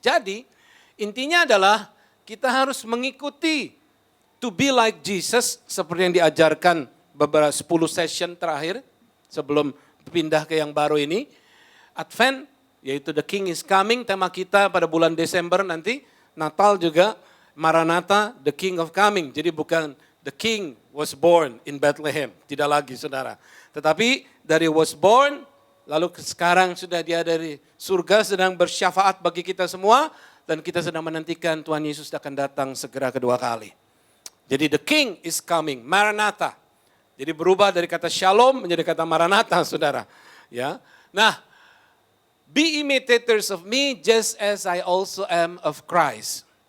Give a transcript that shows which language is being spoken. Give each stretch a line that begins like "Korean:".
Indonesian: Jadi, intinya adalah kita harus mengikuti
English: to be like Jesus
Indonesian: seperti yang diajarkan beberapa 10 session terakhir sebelum pindah ke yang baru ini. Advent, yaitu
English: The King is Coming,
Indonesian: tema kita pada bulan Desember nanti. Natal juga, Maranatha,
English: The King of Coming.
Indonesian: Jadi bukan
English: The King was born in Bethlehem,
Indonesian: tidak lagi, saudara. Tetapi dari
English: was born,
Indonesian: lalu sekarang sudah dia dari surga sedang bersyafaat bagi kita semua. Dan kita sedang menantikan Tuhan Yesus akan datang segera kedua kali. Jadi
English: the King is coming,
Indonesian: Maranatha. Jadi berubah dari kata Shalom menjadi kata Maranatha, saudara. Ya, nah,
English: be imitators of me just as I also am of Christ.